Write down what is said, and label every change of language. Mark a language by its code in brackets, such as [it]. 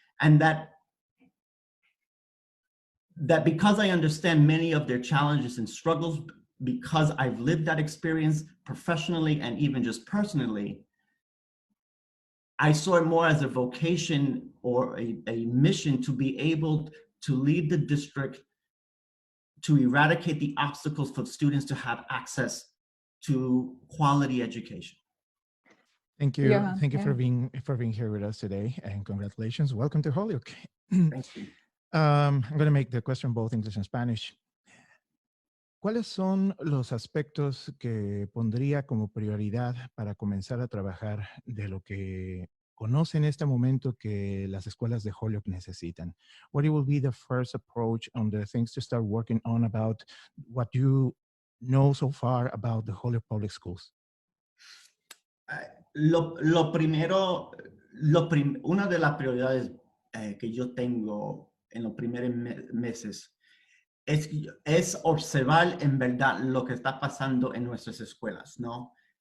[en] And that because I understand many of their challenges and struggles, because I've lived that experience professionally and even just personally, I saw it more as a vocation or a mission to be able to lead the district to eradicate the obstacles for students to have access to quality education. Thank you. Thank you for being here with us today, and congratulations. Welcome to Holyoke. Thank you. I'm going to make the question both English and Spanish. [es] ¿Cuáles son los aspectos que pondría como prioridad para comenzar a trabajar de lo que conoce en este momento que las escuelas de Holyoke necesitan? [en] What will be the first approach on the things to start working on about what you know so far about the Holyoke Public Schools? [es] Lo primero, una de las prioridades que yo tengo en los primeros meses es observar en verdad lo que está pasando en nuestras escuelas, ¿no?